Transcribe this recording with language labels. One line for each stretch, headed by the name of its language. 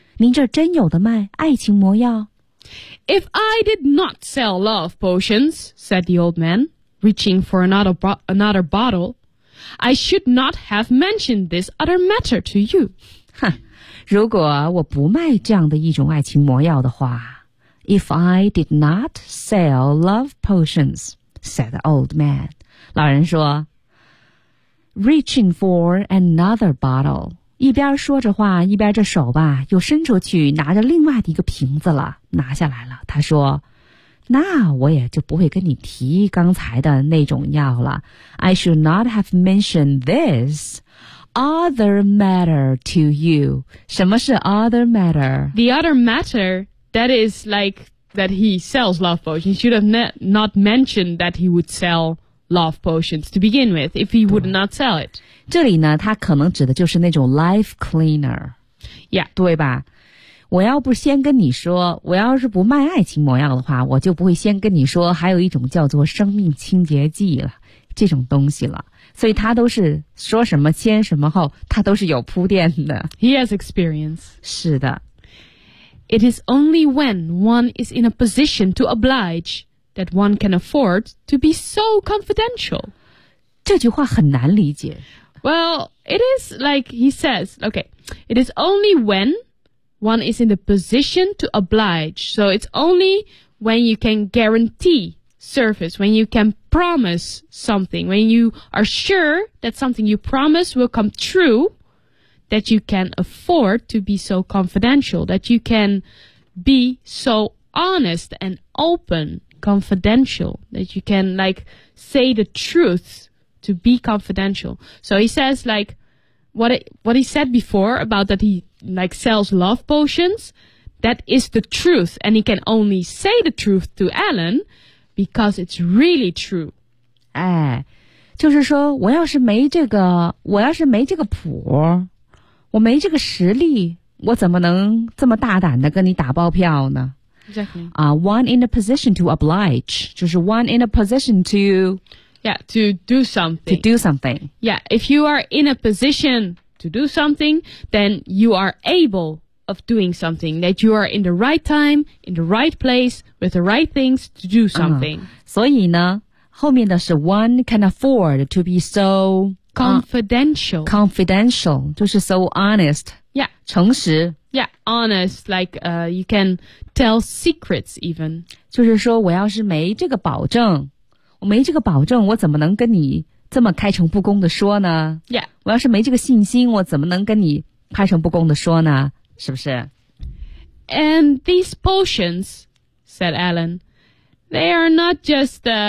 Chinese: 您这真有的卖爱情魔药?
English: If I did not sell love potions, said the old man, reaching for another bottle,I should not have mentioned this other matter to you.
Chinese: 如果我不卖这样的一种爱情魔药的话
English: If I did not sell love potions, said the old man.
Chinese: 老人说
English: Reaching for another bottle.
Chinese: 一边说着话一边着手吧又伸出去拿着另外的一个瓶子了拿下来了他说那我也就不会跟你提刚才的那种药了。
English: I should not have mentioned this other matter to you.
Chinese: 什么是
English: other matter? The other matter, that is like that he sells love potions. He should have not mentioned that he would sell love potions to begin with if he would not sell it.
Chinese: 这里呢他可能指的就是那种
English: life cleaner. Yeah.
Chinese: 对吧我要不先跟你说我要是不卖爱情魔药的话我就不会先跟你说还有一种叫做生命清洁剂了这种东西了。所以他都是说什么先什么后他都是有铺垫的。
English: He has experience.
Chinese: 是的。
English: It is only when one is in a position to oblige that one can afford to be so confidential.
Chinese: 这句话很难理解。
English: Well, it is like he says, okay, it is only when one is in the position to oblige. So it's only when you can guarantee service, when you can promise something, when you are sure that something you promise will come true, that you can afford to be so confidential, that you can be so honest and open, confidential, that you can like say the truth to be confidential. So he says like what he said before about that he like sells love potions, that is the truth, and he can only say the truth to Alan because it's really true.
Chinese: 哎，就是说我要是没这个谱，我没这个实力，我怎么能这么大胆的跟你打包票呢？
English: Exactly. One in a position to oblige.
Chinese: 就是
English: one in a position to... Yeah, to do something. To do something. Yeah, if you are in a position to do something, then you are able of doing something. That you are in the right time, in the right place, with the right things to do something.
Chinese: 所以呢，后面的是
English: one can afford to be so... Confidential. Confidential.
Chinese: 就是
English: so honest. Yeah.
Chinese: 诚实。
English: Yeah, honest, like you can tell secrets even.
Chinese: 就是说我要是没这个保证，我没这个保证，我怎么能跟你这么开诚布公的说呢？
English: Yeah.
Chinese: 我要是没这个信心，我怎么能跟你开诚布公的说呢？是不是？
English: And these potions, said Alan, they are not just,